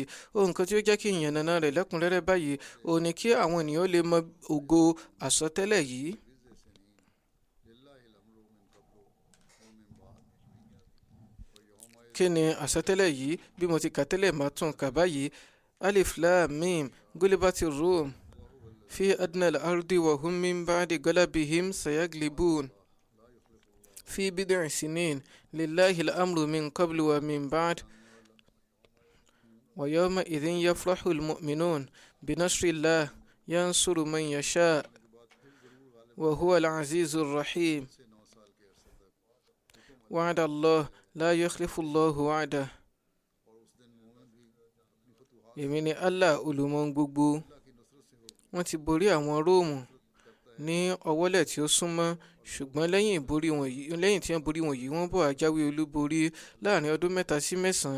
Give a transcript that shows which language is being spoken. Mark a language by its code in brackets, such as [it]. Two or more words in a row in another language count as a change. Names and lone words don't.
[yo] Ohun kan tí ó jẹ́ kí ìyànnàná rẹ̀ lẹ́kùnrẹ́rẹ́ báyìí òun ni kí àwọn ènìyàn lè mọ ògo àsọtẹ́lẹ̀ yìí. Kí ni àsọtẹ́lẹ̀ yìí? Bí mo ti kà tẹ́lẹ̀ máa tún kà báyìí. [ar] الم غلبت الروم في أدنى الأرض وهم من بعد غلبهم سيغلبون في بضع سنين لله الأمر من قبل ومن بعد ويومئذ يفرح المؤمنون بنصر الله ينصر من يشاء وهو العزيز الرحيم وعد الله لا يخلف الله وعده. [yo] Èmi ni Allah olùmọ̀ gbogbo. Wọ́n ti borí àwọn Róòmù ní ọwọ́lẹ̀ tí ó súnmọ́, ṣùgbọ́n lẹ́yìn tí wọ́n borí wọn yìí, wọ́n bọ̀ àjáwé olúborí láàrin ọdún 3 sí 9.